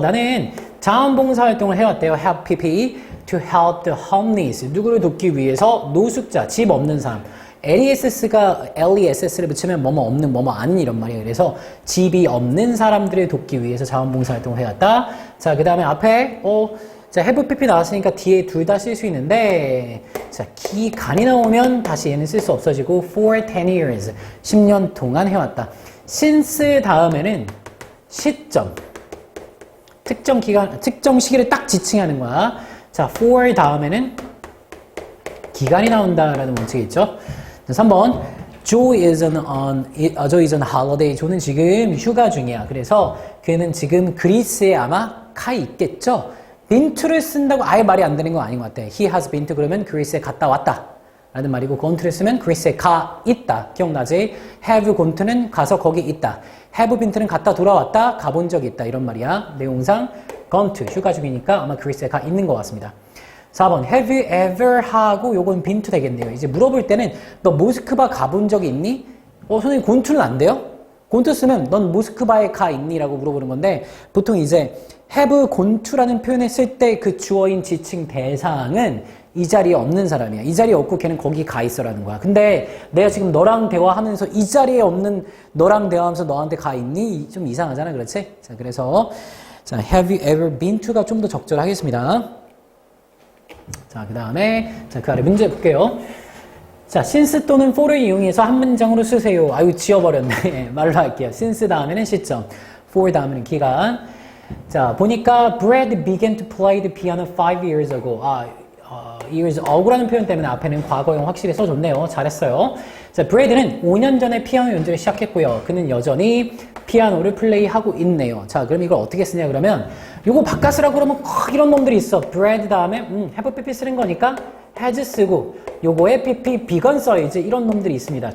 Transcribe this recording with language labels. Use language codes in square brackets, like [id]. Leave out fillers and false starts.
[ko] 나는 자원봉사 활동을 해왔대요. [en] help pp to help the homeless. [ko] 누구를 돕기 위해서 노숙자, 집 없는 사람. LESS를 붙이면 뭐뭐 없는, 뭐뭐 아닌 이런 말이에요. 그래서 집이 없는 사람들을 돕기 위해서 자원봉사 활동을 해왔다. 자, 그 다음에 앞에 자, have pp 나왔으니까 뒤에 둘 다 쓸 수 있는데, 자, 기간이 나오면 다시 얘는 쓸 수 없어지고 for 10 years, 10년 동안 해왔다. since 다음에는 시점, 특정 기간, 특정 시기를 딱 지칭하는 거야. 자, for 다음에는 기간이 나온다라는 원칙이 있죠. [en] 3번. Joe is on holiday. [ko] 조는 지금 휴가 중이야. 그래서 그는 지금 그리스에 아마 가 있겠죠. been to를 쓴다고 아예 말이 안 되는 건 아닌 것 같아. [en] He has been to [ko] 그러면 그리스에 갔다 왔다 라는 말이고, gone to를 쓰면 그리스에 가 있다. 기억나지? have gone to는 가서 거기 있다. have been to는 갔다 돌아왔다. 가본 적이 있다. 이런 말이야. 내용상 gone to, 휴가 중이니까 아마 그리스에 가 있는 것 같습니다. 4번. have you ever 하고 요건 been to 되겠네요. 이제 물어볼 때는 너 모스크바 가본 적이 있니? 선생님 gone to는 안 돼요? gone to 쓰면 넌 모스크바에 가 있니? 라고 물어보는 건데, 보통 이제 have gone to라는 표현을 쓸 때 그 주어인 지칭 대상은 이 자리에 없는 사람이야. 이 자리에 없고 걔는 거기 가 있어라는 거야. 근데 내가 지금 너랑 대화하면서 이 자리에 없는 너랑 대화하면서 너한테 가 있니? 좀 이상하잖아. 그렇지? 자, 그래서 자, [en] have you ever been to [ko] 가 좀 더 적절하겠습니다. 자, 그 다음에 자, 그 아래 문제 볼게요. 자, since 또는 for를 이용해서 한 문장으로 쓰세요. 아유, 지워버렸네. 말로 할게요. since 다음에는 시점, for 다음에는 기간. 자, 보니까 [en] Brad began to play the piano 5 years ago. [ko] years ago라는 표현 때문에 앞에는 과거형 확실히 써줬네요. 잘했어요. 자, Brad는 5년 전에 피아노 연주를 시작했고요. 그는 여전히 피아노를 플레이하고 있네요. 자, 그럼 이걸 어떻게 쓰냐 그러면 요거 바꿔 쓰라고 그러면 이런 놈들이 있어. Brad 다음에 have pp 쓰는 거니까 has 쓰고 요거에 pp begun 써야지. 이런 놈들이 있습니다.